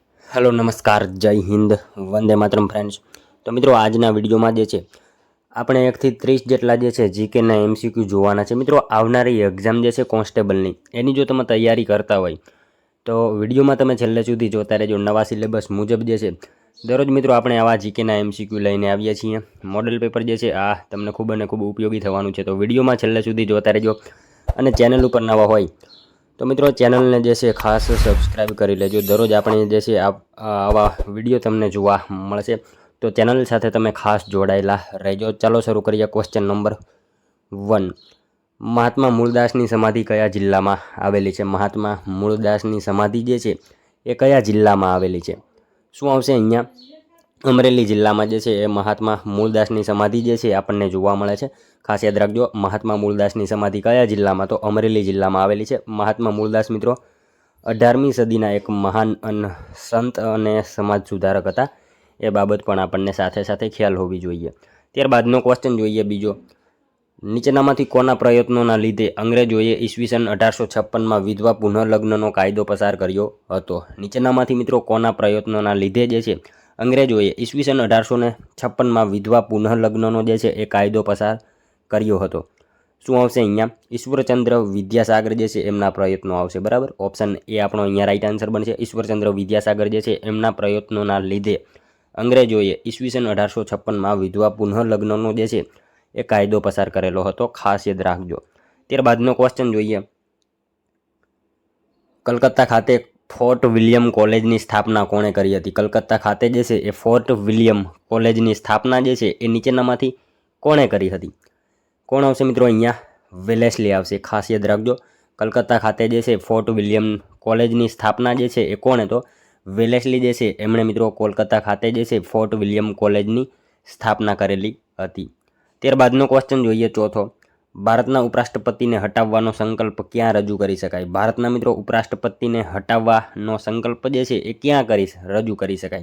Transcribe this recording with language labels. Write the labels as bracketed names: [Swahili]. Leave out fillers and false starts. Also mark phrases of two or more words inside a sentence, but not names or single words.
[Hindi] हेलो नमस्कार जय हिंद वंदे मातरम फ्रेंड्स। [Gujarati] તો મિત્રો આજના વિડીયોમાં જે છે આપણે 1 થી 30 જેટલા જે છે જીકેના એમસીક્યુ જોવાના છે। મિત્રો આવનારી એક્ઝામ જે છે કોન્સ્ટેબલની એની જો તમે તૈયારી કરતા હોય તો વિડીયોમાં તમે છેલ્લે સુધી જોતા રહેજો। નવા સિલેબસ મુજબ જે છે દરરોજ મિત્રો આપણે આવા જીકેના એમસીક્યુ લઈને આવીએ છીએ। મોડેલ પેપર જે છે આ તમને ખૂબ અને ખૂબ ઉપયોગી થવાનું છે, તો વિડીયોમાં છેલ્લે સુધી જોતા રહેજો। અને ચેનલ ઉપર નવા હોય તો મિત્રો ચૈનલ ને જૈસે ખાસ સબ્સ્ક્રાઇબ કર લેજો। દરરોજ આપણે જૈસે આવા વિડિયો તમને જોવા મળશે, તો ચૈનલ સાથે તમે ખાસ જોડાયેલા રહેજો। ચાલો શરૂ કરીએ। [English] question number [Gujarati] 1, મહાત્મા મૂળદાસની સમાધિ કયા જિલ્લામાં આવેલી છે? મહાત્મા મૂળદાસની સમાધિ જે છે એ કયા જિલ્લામાં આવેલી છે? શું આવશે અહીંયા? અમરેલી જિલ્લામાં જે છે એ મહાત્મા મૂળદાસની સમાધિ જે છે આપણને જોવા મળે છે। ખાસ યાદ રાખજો, મહાત્મા મૂળદાસની સમાધિ કયા જિલ્લામાં? તો અમરેલી જિલ્લામાં આવેલી છે। મહાત્મા મૂળદાસ મિત્રો 18મી સદીના એક મહાન સંત અને સમાજ સુધારક હતા, એ બાબત પણ આપણને સાથે સાથે ખ્યાલ હોવી જોઈએ। ત્યારબાદનો ક્વેશ્ચન જોઈએ બીજો, નીચેનામાંથી કોના પ્રયત્નોના લીધે અંગ્રેજોએ ઈસ્વીસન 1856 મેં વિધવા પુનર્લગ્નનો કાયદો પસાર કર્યો હતો? નીચેનામાંથી મિત્રો કોના પ્રયત્નોના લીધે જે છે અંગ્રેજોએ ઈસ્વીસન 1856 મેં વિધવા પુનર્લગ્નનો જે છે એ કાયદો પસાર કર્યો હતો? શું આવશે અહીંયા? ઈશ્વરચંદ્ર વિદ્યાસાગર જે છે એમના પ્રયત્નો આવશે। बराबर, [English] option A [Gujarati] આપણો અહીંયા [English] right answer [Gujarati] बनशे। ઈશ્વરચંદ્ર વિદ્યાસાગર જે છે એમના પ્રયત્નોના લીધે અંગ્રેજોએ ઈસ્વીસન 1856 મેં વિધવા પુનર્લગ્નનો જે છે એ કાયદો પસાર કરેલો હતો। ખાસ યાદ રાખજો। ત્યારબાદનો ક્વેશ્ચન જોઈએ, કલકત્તા ખાતે ફોર્ટ વિલિયમ કૉલેજની સ્થાપના કોણે કરી હતી? કલકત્તા ખાતે જે છે એ ફોર્ટ વિલિયમ કૉલેજની સ્થાપના જે છે એ નીચેનામાંથી કોણે કરી હતી? કોણ આવશે મિત્રો અહીંયા? વેલેસ્લી આવશે। ખાસ યાદ રાખજો, કલકત્તા ખાતે જે છે ફોર્ટ વિલિયમ કૉલેજની સ્થાપના જે છે એ કોણે? તો વેલેસ્લી જે છે એમણે મિત્રો કોલકાતા ખાતે જે છે ફોર્ટ વિલિયમ કૉલેજની સ્થાપના કરેલી હતી। ત્યારબાદનો ક્વેશ્ચન જોઈએ ચોથો, ભારતના ઉપરાષ્ટ્રપતિને હટાવવાનો સંકલ્પ ક્યાં રજૂ કરી શકાય? ભારતના મિત્રો ઉપરાષ્ટ્રપતિને હટાવવાનો સંકલ્પ જે છે એ ક્યાં રજૂ કરી શકાય?